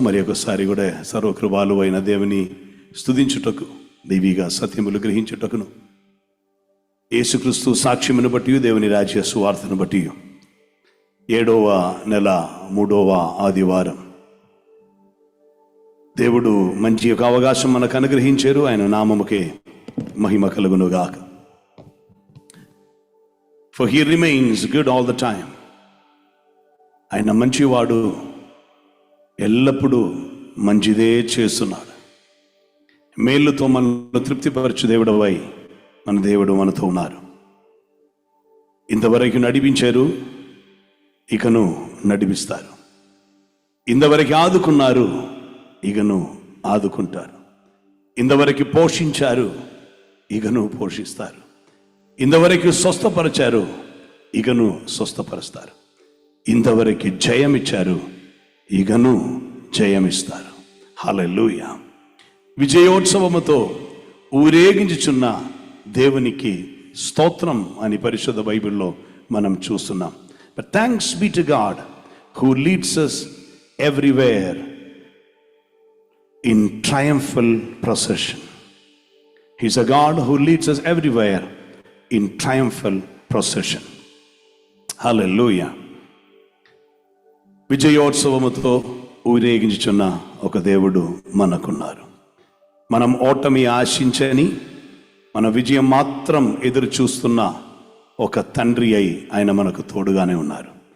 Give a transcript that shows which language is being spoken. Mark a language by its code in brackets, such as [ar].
[te] మరి ఒకసారి కూడా సర్వకృపాలు అయిన దేవుని స్తుతించుటకు దైవిగా సత్యములు గ్రహించుటకును యేసుక్రీస్తు సాక్ష్యమును బట్టి దేవుని రాజ్య సువార్తను బట్టి 7వ నెల 3వ ఆదివారం. దేవుడు మంచి ఒక అవకాశం మనకు అనుగ్రహించారు. ఆయన నామముకే మహిమ కలుగునుగాక. [en] For he remains good all the time. [te] ఆయన మంచివాడు, ఎల్లప్పుడూ మంచిదే చేస్తున్నాడు. మేలుతో మనల్ని తృప్తిపరచు దేవుడవై మన దేవుడు మనతో ఉన్నారు. ఇంతవరకు నడిపించారు, ఇకను నడిపిస్తారు. ఇంతవరకు ఆదుకున్నారు, ఇకను ఆదుకుంటారు. ఇంతవరకు పోషించారు, ఇకను పోషిస్తారు. ఇంతవరకు స్వస్థపరిచారు, ఇకను స్వస్థపరుస్తారు. ఇంతవరకు జయమిచ్చారు, ఇకను జయమిస్తారు. హల్లెలూయా. విజయోత్సవముతో ఊరేగించుచున్న దేవునికి స్తోత్రం అని పరిశుద్ధ బైబిల్లో మనం చూస్తున్నాం. [en] But thanks be to God who leads us everywhere in triumphal procession. He's a God who leads us everywhere in triumphal procession. Hallelujah. [te] విజయోత్సవముతో ఊరేగించుచున్న ఒక దేవుడు మనకున్నారు. మనం ఓటమి ఆశించని, మన విజయం మాత్రం ఎదురు చూస్తున్న ఒక తండ్రి అయి ఆయన మనకు తోడుగానే ఉన్నారు.